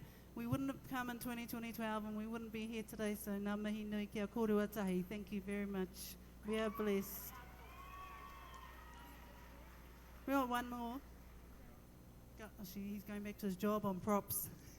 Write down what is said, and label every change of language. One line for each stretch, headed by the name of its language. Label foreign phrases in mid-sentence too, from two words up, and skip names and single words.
English: We wouldn't have come in 2012, and we wouldn't be here today.
Māori: So ngā mihi nui kia kōrua tahi.
English: Thank you very much. We are blessed. We got one more. He's going back to his job on props.